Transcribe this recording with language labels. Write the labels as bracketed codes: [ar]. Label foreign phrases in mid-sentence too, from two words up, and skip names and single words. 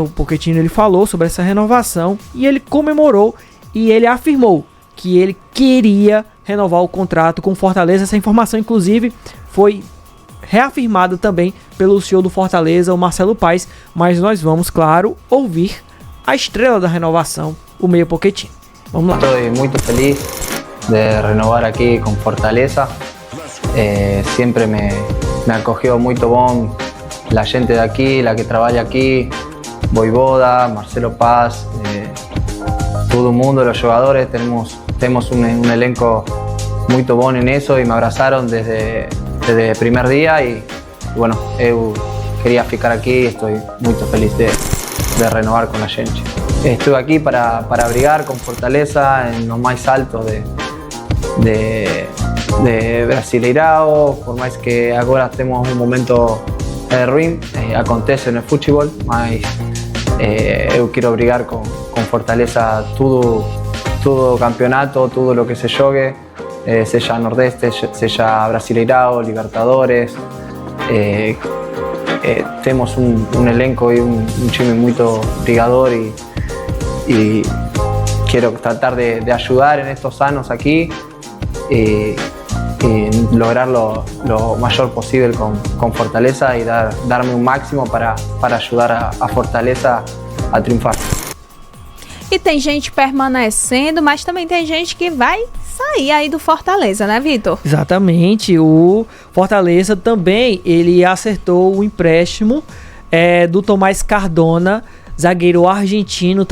[pt] O Pochettino, ele falou sobre essa renovação e ele comemorou e ele afirmou que ele queria renovar o contrato com o Fortaleza. Essa informação, inclusive, foi reafirmada também pelo CEO do Fortaleza, o Marcelo Paes, mas nós vamos, claro, ouvir a estrela da renovação, o meia Pochettino. Vamos lá. [es] Estoy muy feliz de renovar aquí con Fortaleza. Siempre me acogió muy bom la gente de aquí, la que trabaja aquí, Voivoda, Marcelo Paz, todo el mundo, los jugadores. Tenemos un elenco muy bom en eso y me abrazaron desde el primer día y bueno, [pt] eu quería ficar [es] aquí y estoy muy feliz de renovar con la gente. Estuve aquí para brigar con Fortaleza en lo más alto de Brasileirao, por más que ahora tenemos un momento ruim, [pt] acontece no futebol, mas eu [es] quiero brigar con Fortaleza todo campeonato, todo lo que se jogue, sea Nordeste, sea Brasileirao, Libertadores. Tenemos un elenco y un time muy brigador y quiero tratar de ayudar en estos años aquí y lograr lo mayor posible con Fortaleza y darme un máximo para ayudar a Fortaleza a triunfar. [pt] E tem gente permanecendo, mas também tem gente que vai sair aí do Fortaleza, né, Vitor? Exatamente, o Fortaleza também, ele acertou o empréstimo do Tomás Cardona, zagueiro argentino também.